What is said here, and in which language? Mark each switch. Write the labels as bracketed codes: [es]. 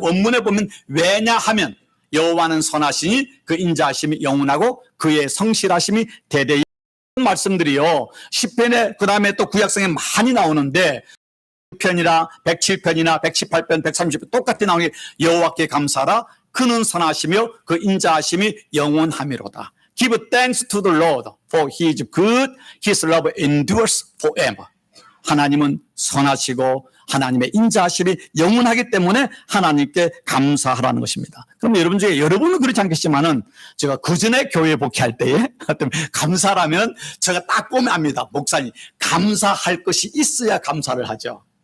[ko] 원문에 보면 왜냐하면 여호와는 선하시니 그 인자하심이 영원하고 그의 성실하심이 대대히 말씀들이요. 시편에 그다음에 또 구약성에 많이 나오는데 100편이나 107편이나 118편 130편 똑같이 나오는 게 여호와께 감사하라. 그는 선하시며 그 인자하심이 영원하미로다. [en] Give thanks to the Lord for His good, His love endures forever. [ko] 하나님은 선하시고 하나님의 인자하심이 영원하기 때문에 하나님께 감사하라는 것입니다. 그럼 여러분 중에 여러분은 그렇지 않겠지만은 제가 그전에 교회 복귀할 때에 감사라면 제가 딱 보면 압니다. 목사님, 감사할 것이 있어야 감사를 하죠.